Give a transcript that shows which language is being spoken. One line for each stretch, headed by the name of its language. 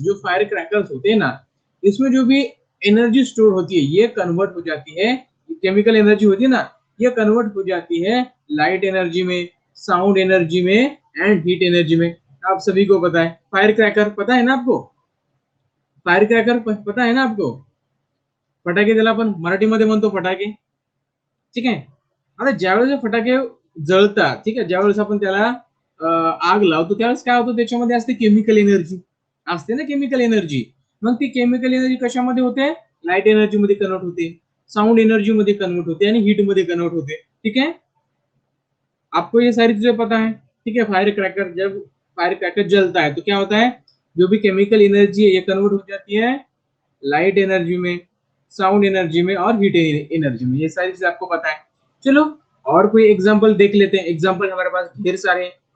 Hindi: जो fire crackers होते हैं ना, इसमें जो भी एनर्जी स्टोर होती है ये कन्वर्ट हो जाती है, केमिकल एनर्जी होती है ना, ये कन्वर्ट हो जाती है लाइट एनर्जी में, साउंड एनर्जी में एंड हीट एनर्जी में। आप सभी को पता है फायर क्रैकर, पता है ना आपको? फायर क्रैकर पता है ना आपको?
Marathi: फटाके ज्याला आपण मराठीमध्ये म्हणतो फटाके। ठीक आहे, आता ज्यावेळेस फटाके जळतात, ठीक आहे, ज्यावेळेस आपण त्याला आग लावतो त्यावेळेस काय होतं, त्याच्यामध्ये असते केमिकल एनर्जी, असते ना केमिकल एनर्जी। मग ती केमिकल एनर्जी कशामध्ये होते? लाइट एनर्जी मध्ये कन्वर्ट होते, साउंड एनर्जी मध्ये कन्वर्ट होते आणि हीट मध्ये कन्वर्ट होते।
Hindi: ठीक है, आपको ये सारी चीजें पता है। ठीक है, फायर क्रैकर, जब फायर क्रैकर जलता है तो क्या होता है, जो भी केमिकल एनर्जी है ये कन्वर्ट हो जाती है लाइट एनर्जी में, साउंड एनर्जी में और हीट एनर्जी में। ये सारी चीज आपको पता है। चलो और कोई एग्जांपल देख लेते हैं, एग्जांपल हमारे पास ढेर सारे हैं।